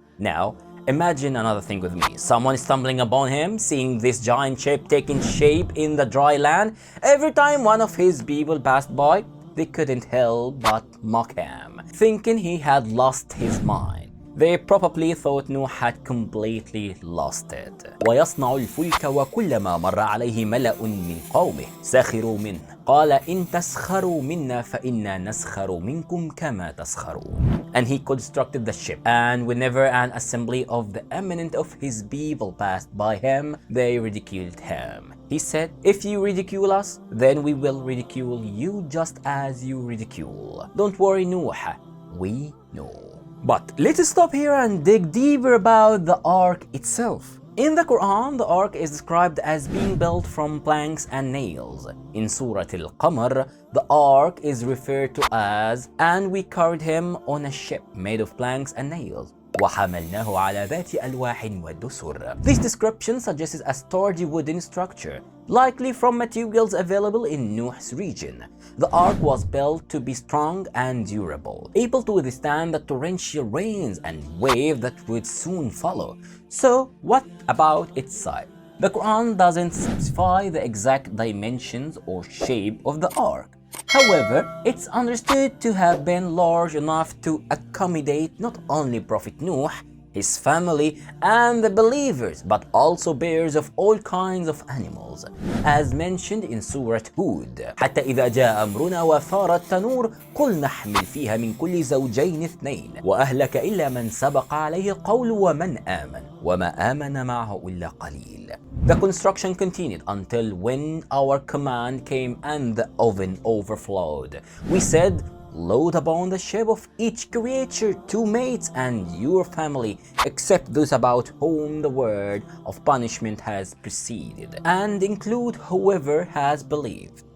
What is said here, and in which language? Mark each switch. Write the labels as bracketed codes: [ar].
[en] Now, imagine another thing with me. Someone stumbling upon him, seeing this giant ship taking shape in the dry land. Every time one of his people passed by, they couldn't help but mock him, thinking he had lost his mind. They probably thought Nuh had completely lost it. [ar] ويصنع الفلك وكلما مر عليه ملأ من قومه سخروا منه قال إن تسخروا منا فإنا نسخر منكم كما تسخرون. [en] And he constructed the ship, and whenever an assembly of the eminent of his people passed by him, they ridiculed him. He said, If you ridicule us, then we will ridicule you just as you ridicule. Don't worry, Nuh, we know. But let's stop here and dig deeper about the ark itself. In the Quran, the ark is described as being built from planks and nails. In Surah Al-Qamar, the ark is referred to as, and we carried him on a ship made of planks and nails. [ar] وحملناه على ذات ألواح ودسر. [en] This description suggests a sturdy wooden structure, likely from materials available in Nuh's region. The ark was built to be strong and durable, able to withstand the torrential rains and wave that would soon follow. So, what about its size? The Quran doesn't specify the exact dimensions or shape of the ark. However, it's understood to have been large enough to accommodate not only Prophet Nuh, his family, and the believers, but also bears of all kinds of animals, as mentioned in Surah Hud. [ar] حتى إذا جاء أمرنا وفار التنور قل نحمل فيها من كل زوجين اثنين وأهلك إلا من سبق عليه قول ومن آمن وما آمن معه إلا قليل. [en] The construction continued until when our command came and the oven overflowed. We said, Load upon the ship of each creature 2 mates and your family, except those about whom the word of punishment has preceded, and include whoever has believed.